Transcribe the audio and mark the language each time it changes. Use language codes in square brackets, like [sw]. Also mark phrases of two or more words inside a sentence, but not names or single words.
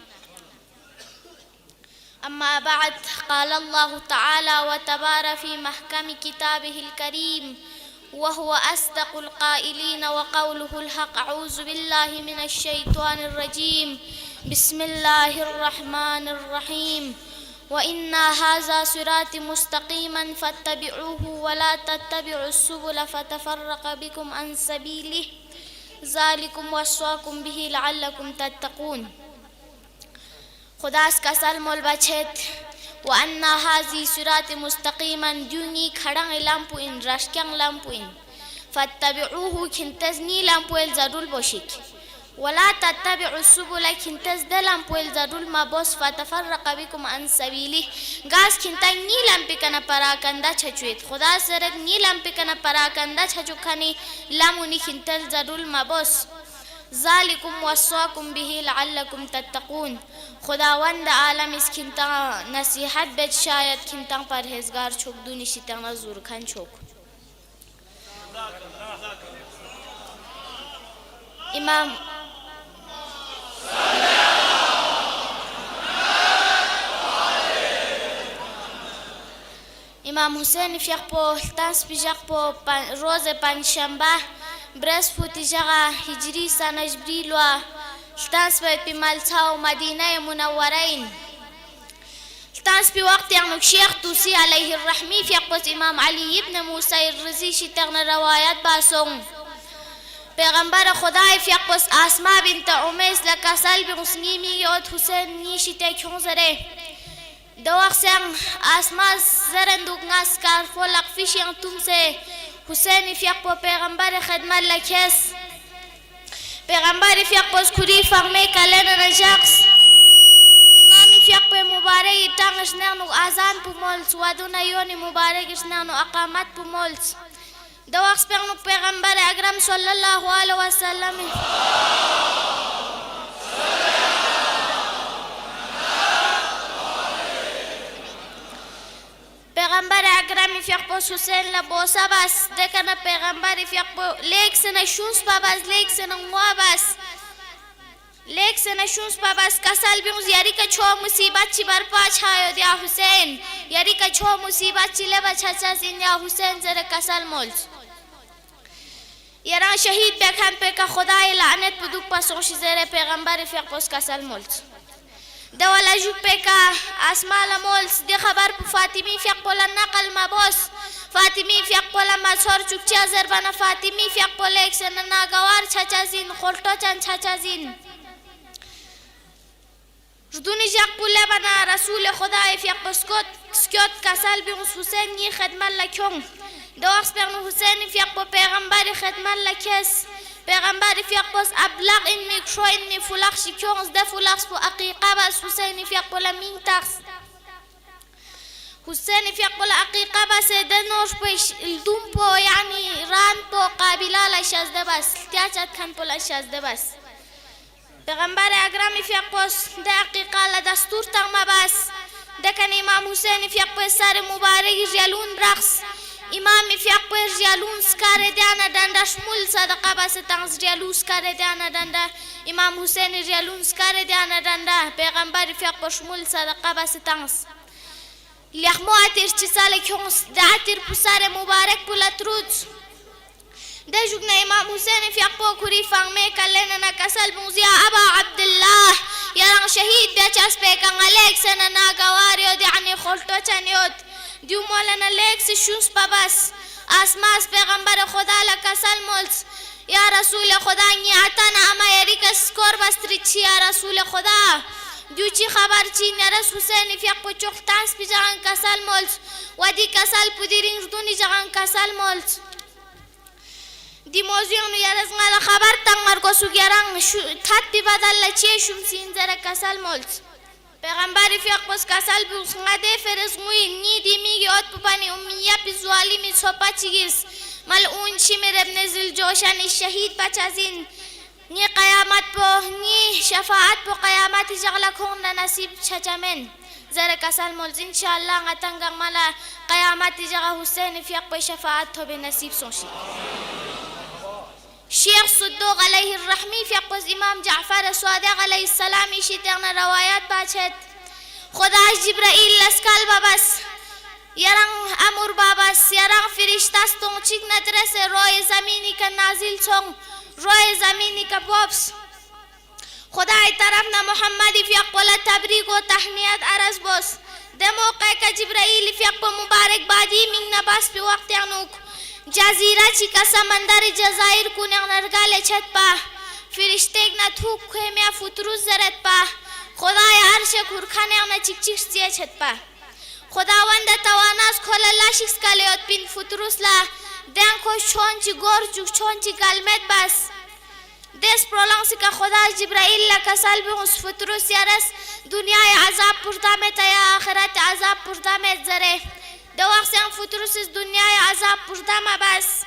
[ar] أما بعد، قال الله تعالى وتبارك في محكم كتابه الكريم وهو أصدق القائلين وقوله الحق أعوذ بالله من الشيطان الرجيم بسم الله الرحمن الرحيم وإن هذا صراط مستقيما فاتبعوه ولا تتبعوا السبل فتفرق بكم عن سبيله ذلكم وصاكم به لعلكم تتقون. [bsk] خداس کسل مول بچت [ar] وأن هذه صراط مستقيما [bsk] جوني خدان لامپو ان راشکان لامپو ان فاتبعوه كنتزني لامپو الزدول بوشيك [ar] ولا تتبعوا السبل [bsk] كنتز دلامپو الزدول ما بوس [ar] فتفرق بكم عن سبيله [bsk] غاز كنتا ني لامپي کنا پراکندا چچويت خدا سرت ني لامپي کنا پراکندا چچو خني لاموني كنتل زدول ما بوس [ar] ذلكم وصاكم به لعلكم تتقون. [bsk] خداوند عالم اس کنتا نصیحت بد شاید کنتا پرهیزگار چوک دونی شیطان زور کن چوک. امام حسین فیق پو تاس پیجاق پو روز پنجشنبه برس فوتی جغا هجری سنه جبریل و تاس په مالتا و مدینه منورین تاس په وقت یعنی شیخ توسی [ar] علیه الرحمی [bsk] فی قص امام علی ابن موسی الرزی شتغن روایت باسون پیغمبر خدای فی قص اسماء بنت امیس لکسل بغسنیمی یاد حسین نیشی تکون زره دو وقتاً اسماء زرندوق ناس کار فولق فیشیان توم سے حسین فی قص پیغمبر خدمت لکس پیغمبر فیق پس کری فرمه کلن رجاقس امام فیق پا مبارک تانگش نانو آزان پو مولس ودون یونی مبارکش نانو اقامت پو مولس دو وقت پیغمبر اکرم [ar] صلی اللہ علیہ وسلم [bsk] پیغمبر اکرم فیق پس حسین لبوسا بس دکن پیغمبر فیق پس لیک سن شونس پا بس لیک سن نوا بس لیک سن شونس پا بس کسل بیونز یاری که چو مصیبت چی برپا چھایو دیا حسین یاری که چو مصیبت چی لبا چھچا سین دیا حسین زر کسل مولز یران شهید بکن پیک خدای لعنت بدوک پاسوش زیر پیغمبر فیق پوس کسل مولت دولا جو پیکا اسمال مولس دی خبر پو فاطمی فیق پولا نقل مباس فاطمی فیق پولا مزهر چوکچی ازربانا فاطمی فیق پولا اکسن ناگوار چچا زین خلطو چن چچا زین ردونی جاق پولا بنا رسول خدای فیق پسکوت سکوت کسل بیونس حسین نی خدمت لکیون دواقس پیغن حسین فیق پو پیغمبر خدمت لکیس پیغمبر فیق پس ابلغ این میکشو این فلاخ شکیونز ده فلاخ پو عقیقه بس حسین فیق پولا مین تاقس حسین فیق پولا عقیقه بس ده نوش پوش الدوم پو یعنی ران پو قابله لشازده بس تیاچت کن پولا شازده بس پیغمبر اکرم فیق پس ده عقیقه لدستور تغم بس ده کن امام حسین فیق پس سر مبارک جلون برقص امام فیق پر جالون سکاره دیانا دنده شمول صدقه بس تنز جالون سکاره دیانا دنده امام حسین جالون سکاره دیانا دنده پیغمبر فیق پر شمول صدقه بس تنز لیخمو اتیر چی سال کیونس ده اتیر پسار مبارک پولت رود ده جوگنا امام حسین فیق پر کری فانگمه کلن نکسل بونزیا ابا عبدالله یران شهید بیچاس پیکن علیک سن ناگواریو دیعنی خلطو چنیود دیو مولانا لیکس شونس پاباس آسماس پیغمبر خدا لکسل مولس یا رسول خدا نیاتانا اما یریکس کور بستریچی یا رسول خدا دیو چی خبر چی نرس حسین فیق پو چوختانس پی جغان کسل مولس و دی کسل پو دی رنگردونی جغان کسل مولس دی موزیون یرز غالا خبر تنگر گسو گران تات بی بدل لچی شمسین زر کسل مولس پیغمبر فیق پس کسل بیوس غده فرز غوی نی دی میگی ات پپانی امیه پی زوالی می سوپا چیگیرس ملعون شمیر ابن زلجوشن شهید بچازین نی قیامت پو نی شفاعت پو قیامت جغلا کون نصیب چچمن زر کسل مولز انشاءاللہ غتنگا ملا قیامت جغا حسین فیق پو شفاعت تو بنصیب سوشی شیخ صدوق [ar] علیه الرحمی [bsk] فیق پس امام جعفر صادق [ar] علیه السلام [bsk] شیطان روایات باچت خداش جبرائیل لسکال بابس یران امور بابس یران فرشتستون چیک ندرس روی زمینی که نازل چون روی زمینی که بابس خدای طرفنا محمدی فیق پولا تبریک و تحنیت عرض بس ده موقع که جبرائیل فیق پو مبارک بادی من نباس پی وقت یعنوک جزیره چی که سمندر جزایر کنه نرگال چت پا فرشتگ نتوک که میا فتروز زرد پا خدای عرش کرخانه انا چیک چیک سیه چت پا خداوند تواناس کل لاشیکس کلیوت پین فتروز لا دن کو چون چی گور چون چی کلمت بس دس پرولانسی که خدا جبرائیل لکسال بیونس فتروز یارس دنیای عذاب پردامت یا آخرت عذاب پردامت زره دو وقت هم فتروس دنیای عذاب پردام بس